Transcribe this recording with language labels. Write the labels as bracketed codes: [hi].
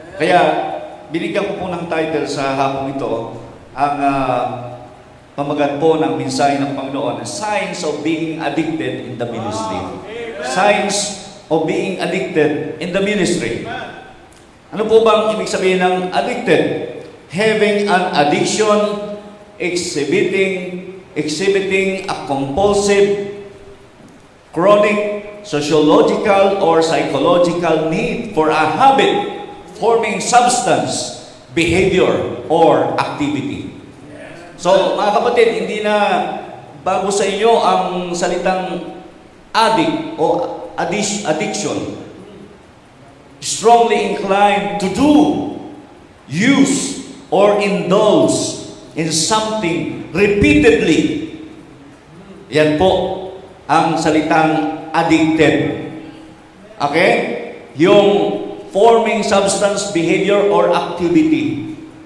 [tl] Kaya, binigyan ko po ng title sa hapong ito, ang pamagat po ng mensahe ng Panginoon, [en] Signs of Being Addicted in the Ministry. Signs of Being Addicted in the Ministry. [tl] Ano po bang ibig sabihin ng addicted? [en] Having an addiction, exhibiting a compulsive, chronic, sociological, or psychological need for a habit, forming substance, behavior, or activity. [tl] So, mga kapatid, hindi na bago sa inyo ang salitang addict o addiction. [en] Strongly inclined to do, use, or indulge in something repeatedly. [tl] Yan po ang salitang addicted. Okay? [en] Yung forming substance, behavior, or activity.